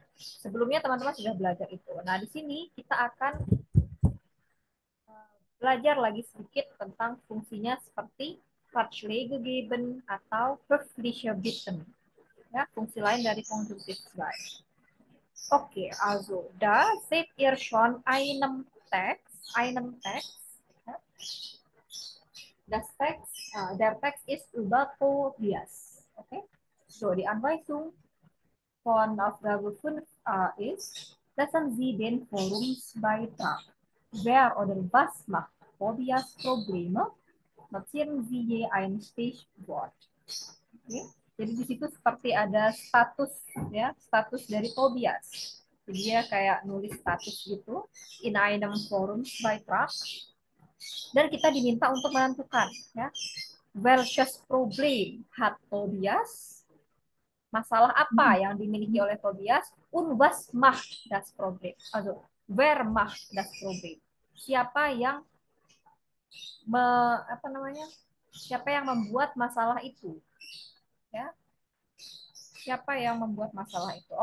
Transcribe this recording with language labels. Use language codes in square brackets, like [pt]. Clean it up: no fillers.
[id] Sebelumnya teman-teman sudah belajar itu. Nah, di sini kita akan belajar lagi sedikit tentang fungsinya seperti Ratschläge geben atau Höfliche bitten. Ya, fungsi lain dari konjungtif 2. [de] Oke, also da seht ihr schon einen Text. Ja. Der Text ist über Tobias. Okay, so die Anweisung. Aufgabe 5 ist, lassen Sie den Forumsbeitrag. Wer oder was macht Tobias Probleme? Notieren Sie je ein Stichwort. [id] Oke. Jadi di situ seperti ada status ya, status dari Tobias. Jadi dia kayak nulis status gitu, [de] in einem Forumsbeitrag, [id] dan kita diminta untuk menentukan ya, [de] welches Problem hat Tobias, [id] masalah apa yang dimiliki oleh Tobias, [de] und was macht das Problem, [id] also wer macht das Problem, siapa yang apa namanya, siapa yang membuat masalah itu ya, siapa yang membuat masalah itu.